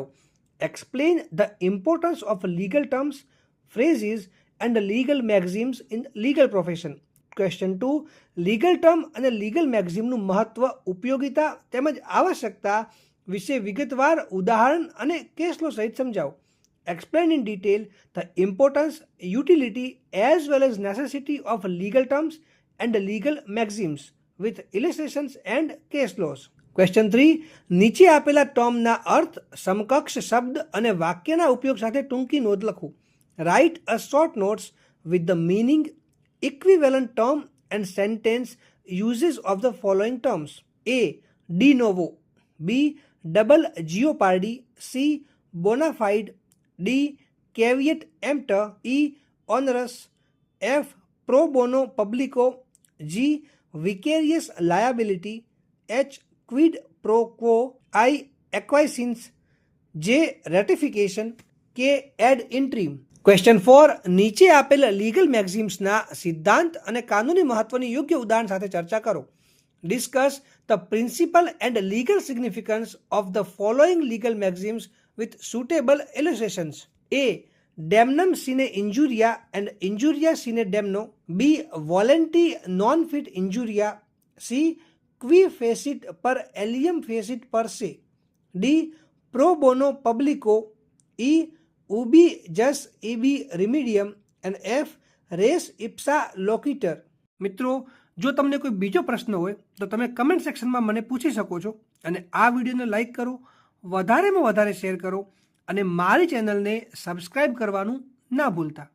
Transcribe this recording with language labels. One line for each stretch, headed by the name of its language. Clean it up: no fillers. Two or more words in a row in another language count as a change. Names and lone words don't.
English: Explain the importance of legal terms, phrases and legal maxims in legal profession. ક્વેશ્ચન 2. legal term
Gujarati: અને
English: legal maximનું
Gujarati: મહત્વ, ઉપયોગિતા તેમજ આવશ્યકતા વિશે વિગતવાર ઉદાહરણ અને
English: case law
Gujarati: સહિત સમજાવો.
English: Explain in detail the importance, utility as well as necessity of legal terms and legal maxims with illustrations and case laws. Question 3.
Gujarati: નીચે આપેલા ટર્મના અર્થ, સમકક્ષ શબ્દ અને વાક્યના ઉપયોગ સાથે ટૂંકી નોંધ લખો.
English: Write a short notes with the meaning, equivalent term and sentence uses of the following terms. A.
Latin: De novo.
English: B. Double jeopardy. C.
Latin: Bona fide.
English: D.
Latin: Caveat emptor.
English: E. Onerous. F.
Latin: Pro bono publico.
English: G. Vicarious liability. H.
Latin: Quid pro quo.
English: I. Acquiescence. J. Ratification. K.
Latin: Ad interim.
English: ક્વેશ્ચન 4.
Gujarati: નીચે આપેલ
English: legal maximsના
Gujarati: સિદ્ધાંત અને કાનૂની મહત્વની યોગ્ય ઉદાહરણ સાથે ચર્ચા કરો.
English: Discuss the principle and legal significance of the following legal maxims with suitable illustrations. A.
Latin: Damnum sine injuria and injuria sine damno.
English: B.
Latin: Volenti non fit injuria.
English: C.
Latin: Qui facit per alium facit per se. D. Pro bono publico. E. Ubi jus ibi remedium. And F. Res ipsa loquitur.
Gujarati: મિત્રો, જો તમને કોઈ બીજો પ્રશ્ન હોય તો તમે
English: comment sectionમાં
Gujarati: મને પૂછી શકો છો, અને આ વિડીયોને લાઈક કરો, વધારેમાં વધારે શેર કરો, અને મારી ચેનલને સબસ્ક્રાઇબ કરવાનું ના ભૂલતા.